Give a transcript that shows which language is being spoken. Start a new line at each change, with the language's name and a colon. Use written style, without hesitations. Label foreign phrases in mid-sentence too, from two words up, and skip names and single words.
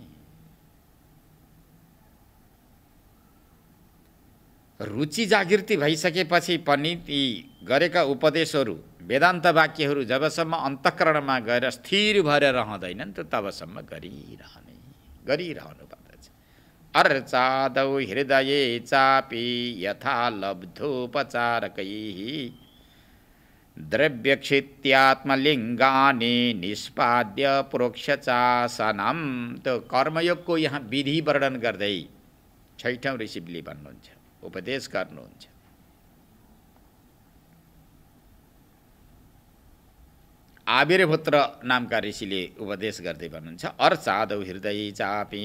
Nepali: रुचि जागृति भइसकेपछि पनि ती गरेका उपदेशहरू वेदान्त वाक्यहरू जबसम्म अन्तःकरणमा गएर स्थिर भएर रहँदैनन् त तबसम्म गरिरहनु पर्दछ।
Sanskrit: अर्चादौ हृदये चापि यथा लब्धोपचारकैः द्रव्यक्षित्यात्मलिङ्गानि निष्पाद्य प्रोक्षचासनम।
Nepali: तो कर्मयोगको यहाँ विधि वर्णन गर्दै छैठौं ऋषिले भन्नुहुन्छ, उपदेश गर्नुहुन्छ। आविर्भूत्र नामका ऋषिले उपदेश गर्दै भन्नुहुन्छ
Sanskrit: अर्चादौ हृदय चापि।